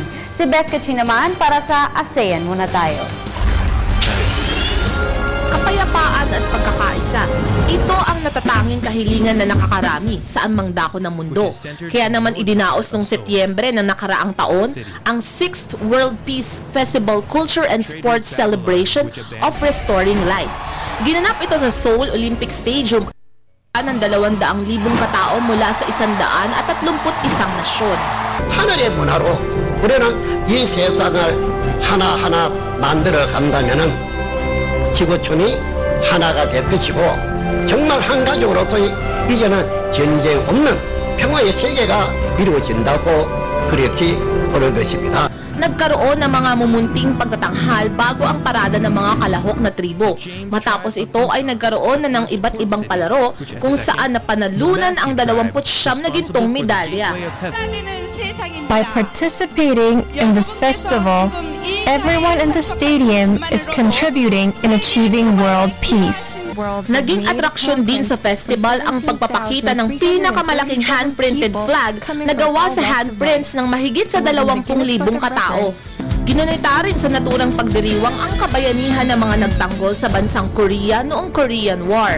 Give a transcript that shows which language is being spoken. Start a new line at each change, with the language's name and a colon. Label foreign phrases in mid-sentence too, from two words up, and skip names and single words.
Filipino: Si Beth Kachi naman para sa ASEAN Muna Tayo. Kapayapaan at pagkakaisa. Ito ang natatanging kahilingan na nakakarami saan mang dako ng mundo. Kaya naman idinaos noong Setyembre ng nakaraang taon ang 6th World Peace Festival Culture and Sports Celebration of Restoring Light. Ginanap ito sa Seoul Olympic Stadium ng 200,000 katao mula sa 131 nasyon.
Korean: 하늘의 문화로 우리는 이 세상을 하나하나 만들어 간다면은 지구촌이 하나가 될 것이고 정말 한 가족으로서의 이제는 전쟁 없는 평화의 세계가 이루어진다고 그렇게 보는 것입니다.
Filipino: Nagkaroon ng mga mumunting pagtatanghal bago ang parada ng mga kalahok na tribo. Matapos ito ay nagkaroon na ng iba't ibang palaro kung saan napanalunan ang 29 na gintong medalya.
English: By participating in this festival, everyone in the stadium is contributing in achieving world peace.
Filipino: Naging atraksyon din sa festival ang pagpapakita ng pinakamalaking
English: hand-printed flag
Filipino: na gawa sa handprints ng mahigit sa 20,000 katao. Ginanita rin sa naturang pagdiriwang ang kabayanihan ng mga nagtanggol sa bansang Korea noong Korean War.